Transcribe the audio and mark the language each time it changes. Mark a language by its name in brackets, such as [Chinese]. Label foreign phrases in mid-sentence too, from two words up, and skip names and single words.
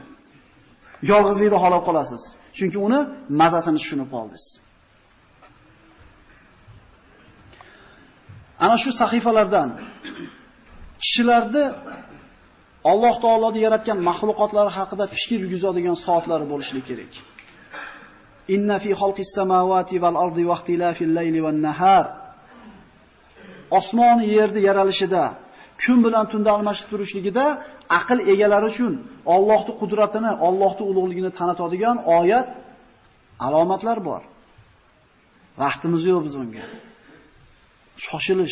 [Uzbek] Yolg'izlikda qolib qolasiz. Chunki uni mazasini tushunib qoldingiz. Ana shu sahifalardan kishilarni Alloh taoloning yaratgan mahluqotlari haqida fikr yurgizadigan soatlari bo'lishi kerak. [Arabic] إن في خلق السماوات والأرض واختلاف الليل والنهار. [Uzbek] Osmon yerni yaralishida, kun bilan tunda almashib turishligida aql egalari uchun Allohning qudratini, Allohning ulug'ligini tanitadigan oyat, alomatlar bor. Vaqtimiz yo'q biz unga. Shoshilish.